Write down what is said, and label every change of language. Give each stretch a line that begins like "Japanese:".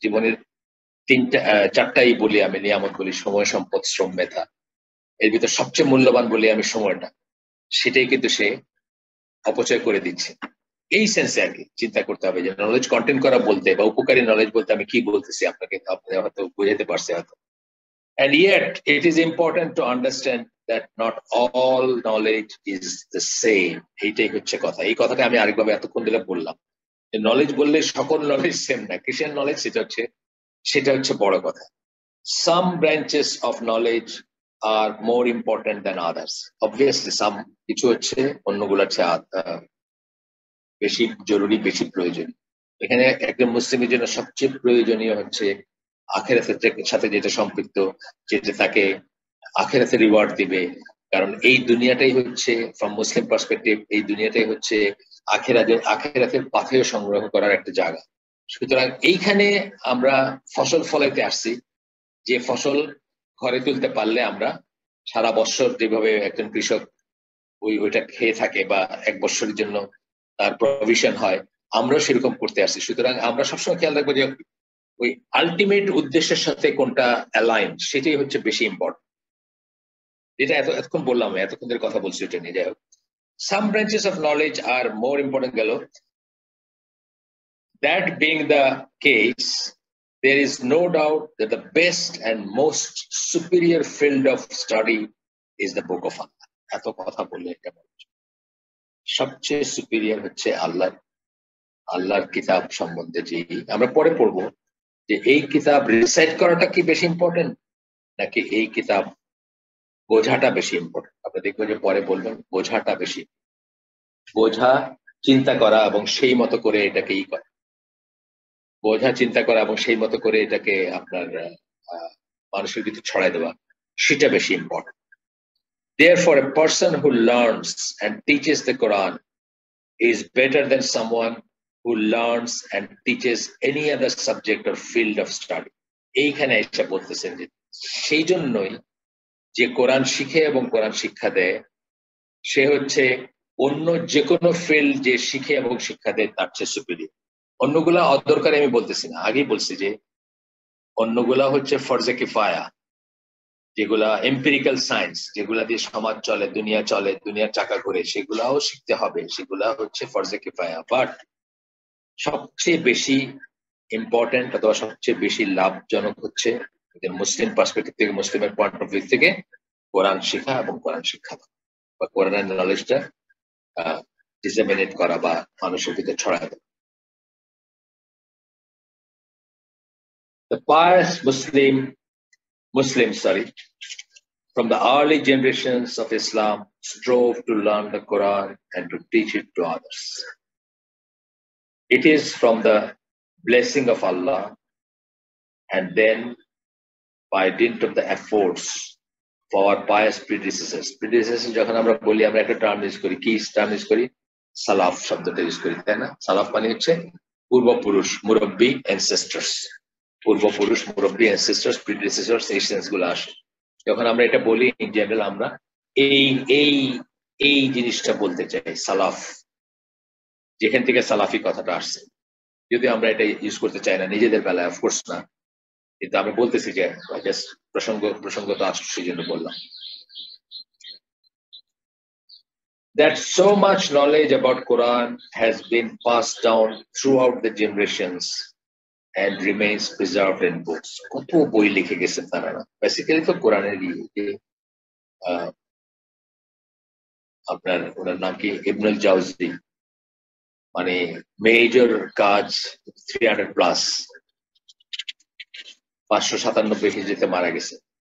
Bangla: জীবনের চারটাই বলি আমি, নিয়ামত বলি, সময়, সম্পদ, শ্রম, মেধা। এর ভিতর সবচেয়ে মূল্যবান বলি আমি সময়টা, সেটাই কিন্তু সে অপচয় করে দিচ্ছে। এই সেন্সে আর কি চিন্তা করতে হবে যে নলেজ কন্টেন্ট করা বলতে বা উপকারী নলেজ বলতে আমি কি বলতেছি, আপনাকে আপনি হয়তো বুঝাতে পারছে হয়তো।
English: And yet it is important to understand that not all knowledge is the same.
Bangla: এইটাই হচ্ছে কথা। এই কথাটা আমি আরেকভাবে এতক্ষণ ধরে বললাম, নলেজ বললে সকল নলেজ সেম না, কিসের নলেজ সেটা হচ্ছে বড় কথা।
English: Some branches of knowledge are more important than others. Obviously some
Bangla: কিছু হচ্ছে অন্যগুলো হচ্ছে বেশি জরুরি, বেশি প্রয়োজন। এখানে একজন মুসলিমের জন্য সবচেয়ে প্রয়োজনীয় হচ্ছে আখেরাতের সাথে যেটা সম্পৃক্ত, যেটা তাকে আখেরাতে রিওয়ার্ড দিবে। কারণ এই দুনিয়াটাই হচ্ছে,
English: from Muslim perspective,
Bangla: এই দুনিয়াটাই হচ্ছে আখেরাতের পাথেয় সংগ্রহ করার একটা জায়গা। সুতরাং এইখানে আমরা ফসল ফলাইতে আসছি, যে ফসল ঘরে তুলতে পারলে আমরা সারা বছর যেভাবে একজন কৃষক ওইটা খেয়ে থাকে বা 1 বছরের জন্য তার প্রভিশন হয়, আমরাও সেরকম করতে আসছি। সুতরাং আমরা সবসময় খেয়াল রাখবো যে ওই আলটিমেট উদ্দেশ্যের সাথে কোনটা অ্যালাইন, সেটাই হচ্ছে বেশি ইম্পর্টেন্ট। যেটা এতক্ষণ বললাম, এতক্ষণ ধরে কথা বলছি এটা নিয়ে। যাই হোক,
English: some branches of knowledge are more important
Bangla: গেল।
English: That being the case, there is no doubt that the best and most superior field of study is the book of Allah.
Bangla: এত কথা বললে এটা সবচেয়ে সুপিরিয়র হচ্ছে আল্লাহর কিতাব সম্বন্ধে। যে আমরা পরে পড়বো যে এই কিতাব রিসাইট করাটা কি বেশি ইম্পর্টেন্ট নাকি এই কিতাব বোঝাটা বেশি ইম্পর্টেন্ট। আপনি দেখবেন যে পরে বলবেন বোঝাটা বেশি, বোঝা, চিন্তা করা এবং সেই মতো করে এটাকে করা, বোঝা, চিন্তা করা এবং সেই মতো করে এটাকে আপনার মানুষের ভিতরে ছড়াই দেওয়া, সেটা বেশি important.
English: Therefore, a person who learns and teaches the Quran is better than someone who learns and teaches any other subject or field of study.
Bangla: এইখানে এসে বলতেছেন যে সেই জন্যই যে কোরআন শিখে এবং কোরআন শিক্ষা দেয়, সে হচ্ছে অন্য যে কোনো ফিল্ড যে শিখে এবং শিক্ষা দেয় তার চেয়ে সুপিরিয়র। অন্যগুলা অদরকারি আমি বলতেছি না, আগেই বলছি যে অন্যগুলা হচ্ছে ফরজে কিফায়া, যেগুলা এম্পিরিক্যাল সায়েন্স, যেগুলা দিয়ে সমাজ চলে, দুনিয়া চলে, দুনিয়ার চাকা ঘুরে, সেগুলাও শিখতে হবে, সেগুলা হচ্ছে ফরজে কিফায়া। বাট সবচেয়ে বেশি ইম্পর্টেন্ট অথবা সবচেয়ে বেশি লাভজনক হচ্ছে মুসলিম পার্সপেক্টিভ থেকে, মুসলিমের
English: point of view
Bangla: থেকে কোরআন শিখা এবং কোরআন শিক্ষা বা কোরআনের নলেজটা ডিসেমিনেট করা বা মানুষের ভিতরে ছড়ায় দেওয়া।
English: The pious Muslims, from the early generations of Islam strove to learn the Quran and to teach it to others. It is from the blessing of Allah, and then by dint of the efforts for our pious predecessors.
Bangla: যখন আমরা বলি, আমরা একটা term use করি, কি term use করি? সালাফ শব্দটা use করি, তাই না? সালাফ মানে হচ্ছে পূর্বপুরুষ, মুরব্বী, অ্যানসেস্টার্স। পূর্বপুরুষ, মুরব্বী, অ্যানসেস্টরস, প্রিডিসেসরস, এই সেন্স গুলো আসে। যখন আমরা এটা বলি ইন জেনারেল আমরা এই এই এই জিনিসটা বলতে চাই, সালাফ, যেখান থেকে সালাফি কথাটা আসছে। যদি আমরা এটা ইউজ করতে চাই না নিজেদের বেলায়, অফকোর্স না, কিন্তু আমি বলতেছি যে জাস্ট প্রসঙ্গত আসছে সেই জন্য বললাম।
English: That so much knowledge about Quran has been passed down throughout the generations and remains preserved in books.
Bangla: কত বই লিখে গেছেন তারা, বেসিক্যালি তো কোরআনের আপনার ওনার নাম কি, ইবনুল জাওজি, মানে মেজর কাজ 300+, 597 হিজরিতে মারা গেছে।